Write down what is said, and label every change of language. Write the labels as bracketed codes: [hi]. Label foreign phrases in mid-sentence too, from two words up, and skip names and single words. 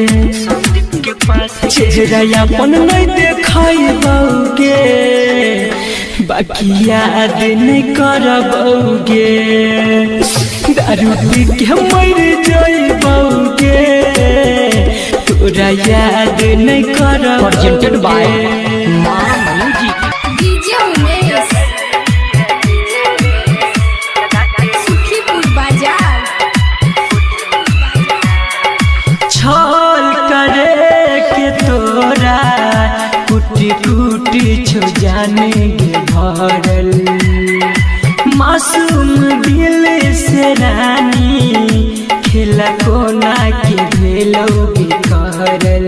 [mag] चेहरा अपन नहीं देखाइबोगे, बाकी याद नहीं करबोगे, दारू पी के मर जाइबोगे, तोरा याद नहीं [en] Presented by [mag] करबोगे। माँ म्यूजिक। डीजे उमेश सुखीपुर बाजार। छल करे के तोरा कुटी कुटी छो जाने गे भरल, मासूम दिल से रानी खेला कोना के भेलोगे करल।